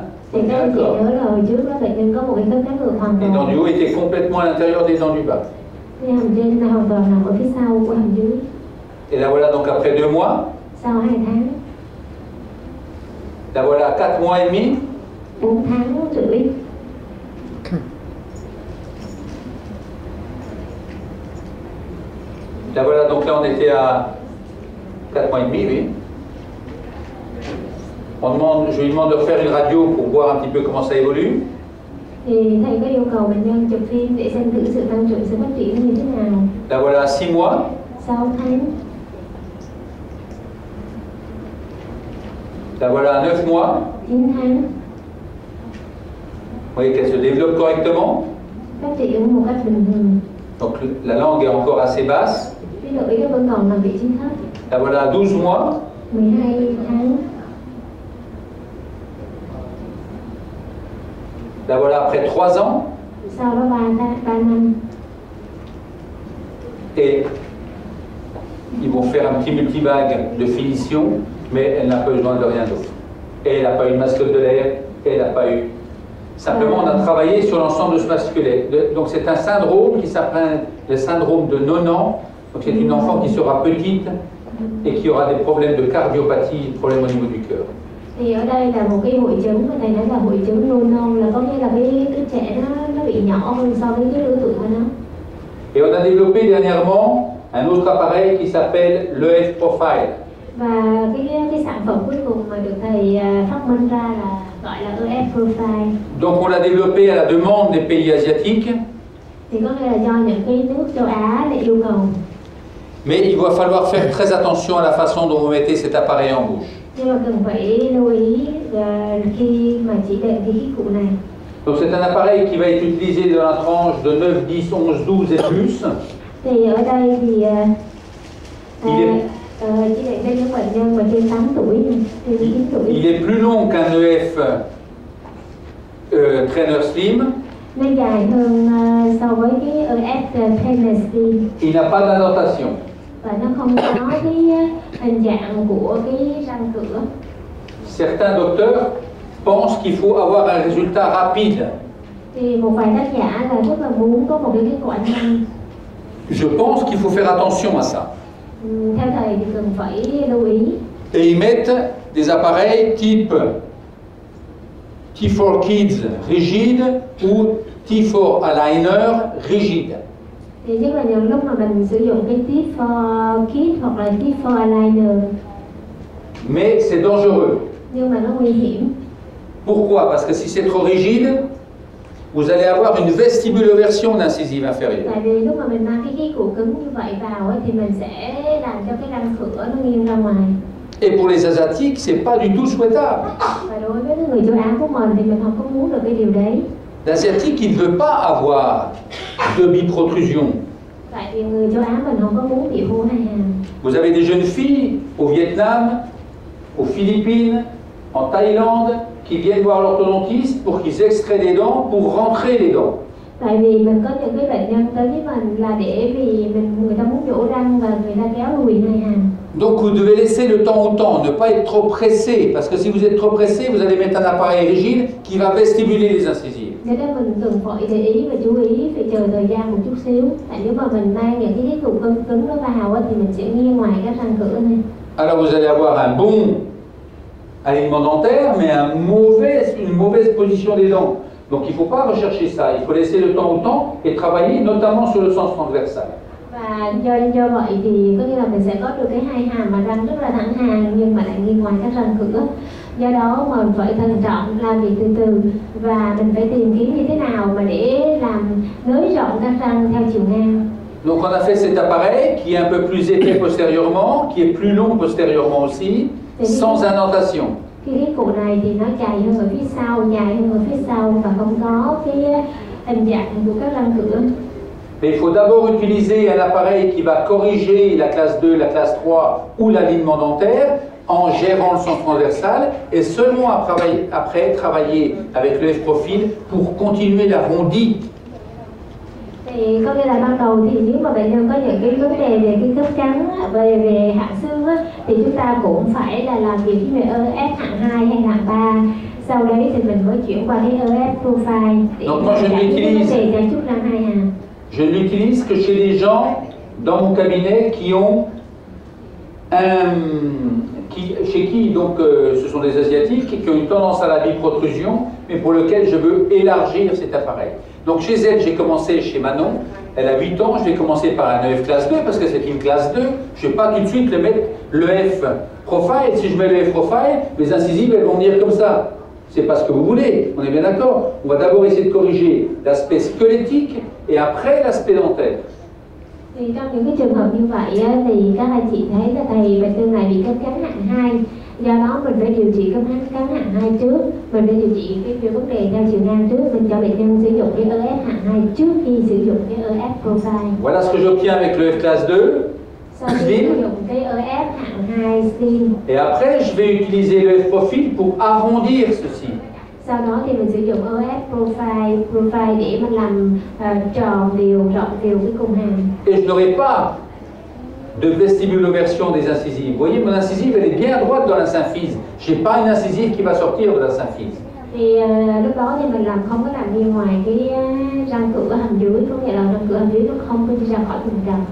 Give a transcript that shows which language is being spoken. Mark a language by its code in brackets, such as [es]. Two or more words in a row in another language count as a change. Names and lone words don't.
[vi] Thì các anh chị nhớ là hồi trước đó bệnh nhân có một cái khớp cắn ngược hoàn toàn. [fr] Les dents du haut étaient complètement à l'intérieur des dents du bas. [vi] Cái hàm trên hoàn toàn nằm ở phía sau của hàm dưới. [fr] Et la voilà donc après 2 mois. [vi] Sau 2 tháng. [fr] La voilà 4 mois et demi. [vi] 4 tháng rưỡi. [fr] La voilà, donc là on était à 4 mois et demi, oui. je lui demande de refaire une radio pour voir un petit peu comment ça évolue. [vi] Thì thầy có yêu cầu bệnh nhân chụp phim để xem thử sự tăng trưởng, sự phát triển như thế nào. [fr] Là voilà 6 mois. [vi] 6 tháng. [fr] Là voilà 9 mois. [vi] 9 tháng. [fr] Vous voyez qu'elle se développe correctement. [vi] Phát triển một cách bình thường. [fr] Donc la langue est encore assez basse. [vi] Cái lưỡi nó vẫn còn nằm vị trí thấp. [fr] Là voilà 12 mois. [vi] 12 tháng. [fr] Là voilà après 3 ans. [vi] Sau đó 3 năm. [fr] Et ils vont faire un petit multivague de finition, mais elle n'a pas eu besoin de rien d'autre. Et elle n'a pas eu de mascotte de l'air, elle n'a pas eu... Simplement, on a travaillé sur l'ensemble de ce masculin. Donc c'est un syndrome qui s'appelle le syndrome de Nonan. Donc c'est une enfant qui sera petite et qui aura des problèmes de cardiopathie, des problèmes au niveau du cœur. [vi] Thì ở đây là một cái hội chứng mà thầy nói là hội chứng Nonan, là có nghĩa là cái đứa trẻ nó bị nhỏ hơn so với cái lứa tuổi của nó. [fr] Et on a développé dernièrement un autre appareil qui s'appelle l'EF Profile. [vi] Và cái sản phẩm cuối cùng mà được thầy phát minh ra là gọi là EF Profile. [fr] Donc on l'a développé à la demande des pays asiatiques. [vi] Thì có nghĩa là do những cái nước châu Á để yêu cầu. [fr] Mais il va falloir faire très attention à la façon dont vous mettez cet appareil en bouche. [vi] Nhưng mà cần phải lưu ý khi mà chỉ định cái cụ này. [fr] Donc c'est un appareil qui va être utilisé dans la tranche de 9, 10, 11, 12 et plus. [vi] Thì ở đây thì chỉ định cho những bệnh nhân mà trên 8 tuổi, trên 9 tuổi. [fr] Il est plus long qu'un EF Trainer Slim. [vi] Nó dài hơn so với cái EF Trainer Slim. [fr] Il n'a pas d'indentation. [vi] Và nó không có cái hình dạng của cái răng cửa. [fr] Certains docteurs pensent qu'il faut avoir un résultat rapide. [vi] Thì một vài tác giả là rất là muốn có một cái kết quả nhanh. [fr] Je pense qu'il faut faire attention à ça. [vi] Theo thầy thì cần phải lưu ý. [fr] Et ils mettent des appareils type T4 Kids rigide ou T4 Aligner rigide. [vi] Thì nhất là những lúc mà mình sử dụng cái T4 Kids hoặc là T4 Aligner. [fr] Mais c'est dangereux. [vi] Nhưng mà nó nguy hiểm. [fr] Pourquoi? Parce que si c'est trop rigide, vous allez avoir une vestibuloversion d'incisive inférieure. [vi] Tại vì lúc mà mình mang cái cụ cứng như vậy vào thì mình sẽ làm cho cái răng cửa nó nghiêng ra ngoài. [fr] Et pour les Asiatiques, c'est pas du tout souhaitable. [vi] Và đối với người châu Á của mình thì mình không có muốn được cái điều đấy. [fr] L'Asiatique, il ne veut pas avoir de biprotrusion. [vi] Tại vì người châu Á mình không có muốn bị hô hai hàm. [fr] Vous avez des jeunes filles au Vietnam, aux Philippines, en Thaïlande, qui viennent voir l'orthodontiste pour qu'ils extraient des dents, pour rentrer les dents. [vi] Tại vì mình có những cái bệnh nhân tới với mình là để vì người ta muốn nhổ răng và người ta kéo lùi hai hàm. [fr] Donc vous devez laisser le temps au temps, ne pas être trop pressé, parce que si vous êtes trop pressé, vous allez mettre un appareil rigide qui va vestibuler les incisives. [vi] Cho nên mình cần phải để ý và chú ý, phải chờ thời gian một chút xíu. Tại nếu mà mình mang những cái cụ cứng nó vào thì mình sẽ nghiêng ngoài các răng cửa này. [fr] Alors vous allez avoir un bon alignement dentaire, mais une mauvaise position des dents. Donc il ne faut pas rechercher ça, il faut laisser le temps au temps et travailler notamment sur le sens transversal. [vi] Và do vậy thì có nghĩa là mình sẽ có được cái hai hàm mà răng rất là thẳng hàng nhưng mà lại nghiêng ngoài các răng cửa. Do đó mình phải thận trọng, làm việc từ từ và mình phải tìm kiếm như thế nào mà để làm nới rộng các răng theo chiều ngang. [fr] Donc on a fait cet appareil qui est un peu plus épais postérieurement, qui est plus long postérieurement aussi, sans indentation. [vi] Cái cụ này thì nó dài hơn ở phía sau, dài hơn ở phía sau và không có cái hình dạng của các răng cửa. [fr] Mais il faut d'abord utiliser un appareil qui va corriger la classe 2, la classe 3 ou l'alignement dentaire en gérant le sens transversal et seulement après travailler avec le F-profil pour continuer l'arrondi. [vi] Thì có nghĩa là ban đầu thì nếu mà bệnh nhân có những cái vấn đề về cái khớp trắng, về hạng xương á, thì chúng ta cũng phải là làm việc với EF hạng 2 hay hạng 3. Sau đấy thì mình mới chuyển qua cái EF Profile để giải quyết cái vấn đề chăm chút răng hai hàm. [fr] Je ne l'utilise que chez les gens dans mon cabinet qui ont chez qui donc ce sont des asiatiques qui ont une tendance à la biprotrusion, mais pour lequel je veux élargir cet appareil. Donc chez elle, j'ai commencé chez Manon, elle a 8 ans, je vais commencer par un EF classe 2 parce que c'est une classe 2, je ne vais pas tout de suite le mettre l'EF profile. Si je mets le F-profile, les incisives, elles vont venir comme ça. C'est pas ce que vous voulez, on est bien d'accord. On va d'abord essayer de corriger l'aspect squelettique et après l'aspect dentaire. [vi] Thì trong những cái trường hợp như vậy á, thì các anh chị thấy là thầy bệnh nhân này bị cấp cắn hạng 2. Do đó mình phải điều trị cấp cắn hạng 2 trước. Mình phải điều trị cái vấn đề đa chiều ngang trước. Mình cho bệnh nhân sử dụng cái EF hạng 2 trước khi sử dụng cái EF profile. [fr] Voilà ce que j'obtiens avec le F classe 2. [vi] Sau khi sử dụng cái EF hạng 2 slim. [fr] Et après, je vais utiliser le F profil pour arrondir ceci. [vi] Sau đó thì mình sử dụng EF profile để mình làm tròn đều cái cung hàm. [fr] Et je n'aurai pas de vestibuloversion des incisives. Vous voyez, mon incisive, elle est bien à droite dans la symphyse. Je n'ai pas une incisive qui va sortir de la symphyse. [vi] Thì lúc đó thì mình không có làm đi ngoài cái răng cửa hàm dưới, có nghĩa là răng cửa hàm dưới nó không có đi ra khỏi vùng trầm.